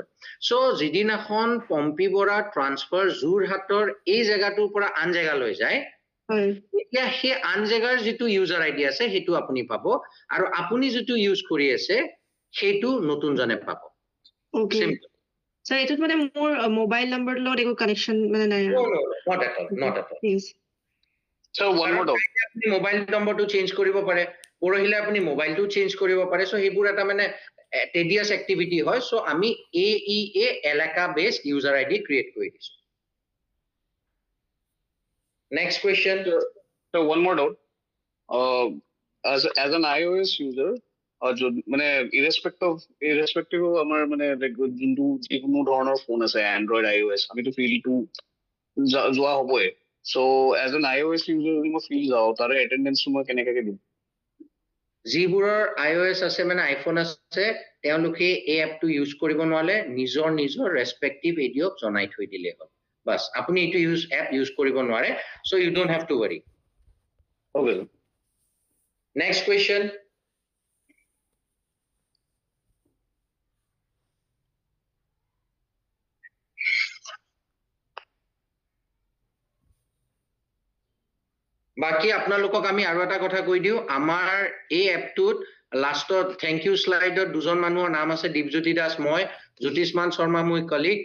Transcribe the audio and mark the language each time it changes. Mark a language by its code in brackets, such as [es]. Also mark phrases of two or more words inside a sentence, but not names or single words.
[as] সো যিদিনাখন পম্পী বৰা ট্ৰান্সফাৰ যোৰহাটৰ এই জেগাটোৰ পৰা আন জেগালৈ যায়, এতিয়া সেই আন জেগাৰ যিটো [en] user ID [as] আছে সেইটো আপুনি পাব, আৰু আপুনি যিটো ইউজ কৰি আছে সেইটো নতুনজনে পাব। ওকে স্যার, এটাত মানে মোৰ [en] mobile numberৰ [as] লগত একো কানেকশ্যন মানে নাই? [en] Not at all. [as] প্লিজ। [en] So one more doubt. [as] আপুনি [en] mobile numberটো [as] চেঞ্জ কৰিব পাৰে, পৰহিলে আপুনি মোবাইলটো চেঞ্জ কৰিব পাৰে। সো সেইবোৰ এটা মানে [en] tedious activity [as] হয়। সো আমি AEA এলেকা [en] based user ID [as] ক্ৰিয়েট কৰি দিছো। [en] next question. So one more doubt. As an iOS user, [as] মানে [en] irrespective of [as] আমাৰ মানে যোনটো যিকোনো ধৰণৰ ফোন আছে, এণ্ড্ৰইড, iOS, আমিতো ফিল্ডটো যোৱা হ'বই। [en] So as an iOS user [as] যদি মই ফিল্ড যাওঁ, তাৰে এটেণ্ডেন্সটো মই কেনেকৈ দিম? যিবোৰৰ iOS আছে, মানে আইফোন আছে, তেওঁলোকে এই এপটো ইউজ কৰিব নোৱাৰে, নিজৰ [en] respective ADOক [as] জনাই থৈ দিলে হ'ল। বাস, আপুনি এইটো এপ ইউজ কৰিব নোৱাৰে। [en] So you don't have to worry. Okay. next question. [as] বাকি আপোনালোকক আমি আৰু এটা কথা কৈ দিওঁ, আমাৰ এই এপটোত লাষ্টত [en] thank you [as] শ্লাইডত দুজন মানুহৰ নাম আছে, দীপজ্যোতি দাস, মই, জ্যোতিষ্মান শৰ্মা মোৰ কলিগ।